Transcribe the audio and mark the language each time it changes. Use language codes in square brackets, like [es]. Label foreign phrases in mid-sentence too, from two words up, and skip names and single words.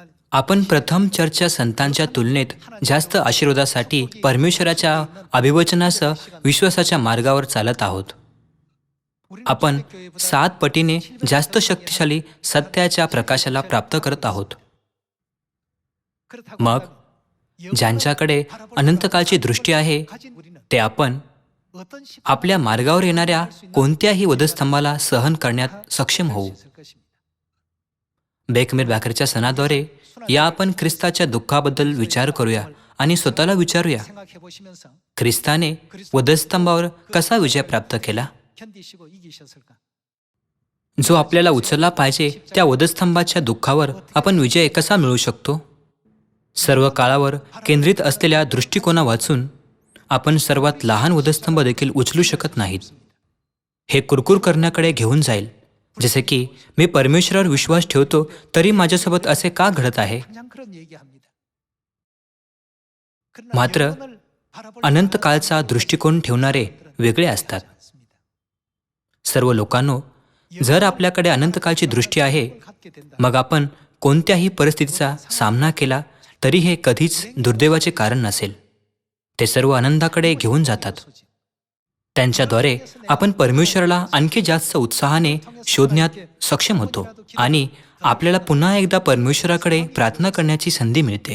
[mr] आपण प्रथम चर्चच्या संतांच्या तुलनेत जास्त आशीर्वादासाठी परमेश्वराच्या अभिवचनासह विश्वासाच्या मार्गावर चालत आहोत. आपण 7 पटीने जास्त शक्तिशाली सत्याच्या प्रकाशाला प्राप्त करत आहोत. [ko] 그렇다고 [mr] मग ज्यांच्याकडे अनंतकाळची दृष्टी आहे [ko] 가진 우리는 [mr] ते आपण [ko] 어떤 시 [mr] आपल्या मार्गावर येणाऱ्या कोणत्याही वधस्तंभाला सहन करण्यात सक्षम होऊ. [ko] 있을 것입니다. [mr] बेकमेर बॅकरच्या सणाद्वारे या आपण ख्रिस्ताच्या दुःखाबद्दल विचार करूया आणि स्वतःला विचारूया, [ko] 생각해 보시면서 [mr] ख्रिस्ताने वधस्तंभावर कसा विजय प्राप्त केला? [ko] 견디시고 이기셨을까? [mr] जो आपल्याला उचलला पाहिजे त्या वधस्तंभाच्या दुःखावर आपण विजय कसा मिळवू शकतो? सर्व काळावर केंद्रित असलेल्या दृष्टिकोना वाचून आपण सर्वात लहान वधस्तंभ देखील उचलू शकत नाहीत. हे कुरकुर करण्याकडे घेऊन जाईल, जसे की मी परमेश्वरावर विश्वास ठेवतो तरी माझ्यासोबत असे का घडत आहे? [ko] 그냥 그런 얘기합니다. 그러나 [mr] मात्र [ko] 영혼을 바라볼 [mr] अनंत काळचा दृष्टिकोन ठेवणारे वेगळे असतात. [ko] 않습니다. [mr] सर्व लोकांनो, जर आपल्याकडे अनंतकाळची दृष्टी आहे [ko] 갖게 된다. [mr] मग आपण कोणत्याही परिस्थितीचा सामना केला तरी हे कधीच दुर्दैवाचे कारण नसेल. ते सर्व आनंदाकडे घेऊन जातात. त्यांच्याद्वारे आपण परमेश्वराला आणखी जास्त उत्साहाने शोधण्यात सक्षम होतो आणि आपल्याला पुन्हा एकदा परमेश्वराकडे प्रार्थना करण्याची संधी मिळते.